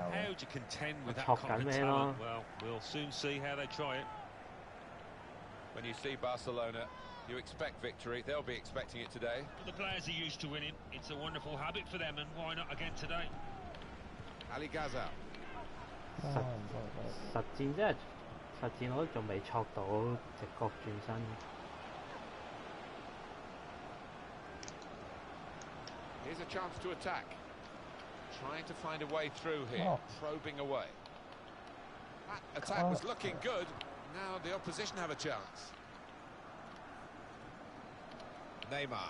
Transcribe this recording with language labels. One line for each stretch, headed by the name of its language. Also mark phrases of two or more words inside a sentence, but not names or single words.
English: How do you contend with that kind of talent? Well, we'll soon see how they try it. When you see Barcelona, you expect victory. They'll be expecting it today. The players are used to winning. It's a wonderful habit for them, and why not again today? Ali Gaza.
Cantonese: 實戰啫，實戰我都仲未錯到直角轉身。
English: Here's a chance to attack. Trying to find a way through here, probing away. That attack was looking good. Now the opposition have a chance. Neymar.